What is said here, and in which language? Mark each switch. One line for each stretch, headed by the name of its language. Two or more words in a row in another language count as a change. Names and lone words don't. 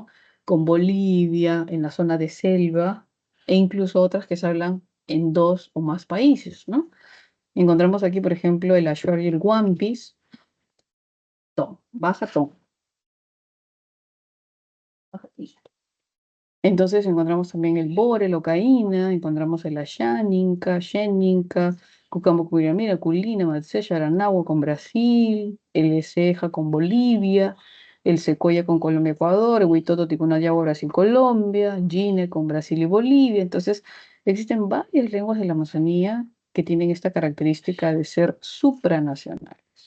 Spanish: Con Bolivia, en la zona de selva, e incluso otras que se hablan en dos o más países, ¿no? Encontramos aquí, por ejemplo, el Achuar y el Wampis. Tom, baja tom. Baja ti. Entonces encontramos también el bore, el ocaína, encontramos el ayaninca, xeninca, cucamocuiramira, culina, matseya, aranagua con Brasil, el ceja con Bolivia, el secoya con Colombia, Ecuador, el huitoto ticunayagua, Brasil, Colombia, gine con Brasil y Bolivia. Entonces existen varias lenguas de la Amazonía que tienen esta característica de ser supranacionales.